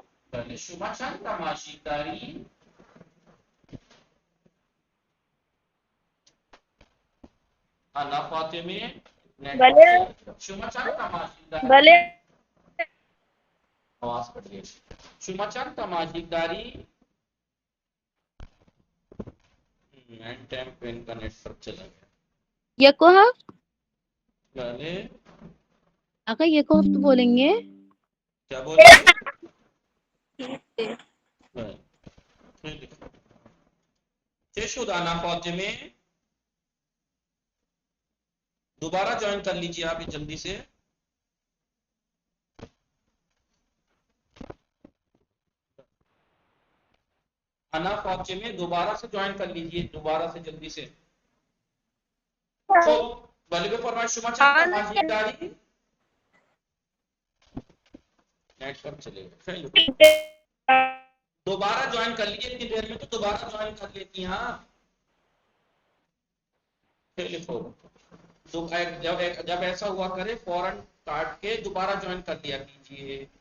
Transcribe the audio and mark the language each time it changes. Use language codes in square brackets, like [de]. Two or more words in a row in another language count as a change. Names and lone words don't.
[fa] بله شما چند تا ماژیک دارید؟ انا فاطمه بله. شما چند تا ماژیک دارید؟ بله. آواز کردید. شما چند تا ماژیک دارید؟ [en] end time [ur] پہ ان کا نیٹ پر چلا گیا. یہ کہا [fa] بله [ur] آقا یہ کو تو بولیں گے. کیا بولیں گے؟ [fa] بله خیلی خوب. چه شد انا فاطمه؟ [ur] دوبارہ جوائن کر لیجیے آپ جلدی سے. انا فاطمه دوبارہ سے جوائن کر لیجیے، دوبارہ سے جلدی سے. [fa] خب ولی بفرمایید شما چند تا ماژیک داری؟ [ur] نیٹ پر چلے گا. [fa] خیلی خوب. [ur] دوبارہ جوائن کر لیجیے، اتنی دیر میں تو دوبارہ جوائن کر لیتی ہیں. [fa] ہاں خیلی خوب. [ur] تو جب ایسا ہوا کرے فوراً کاٹ کے دوبارہ جوائن کر لیا کیجیے.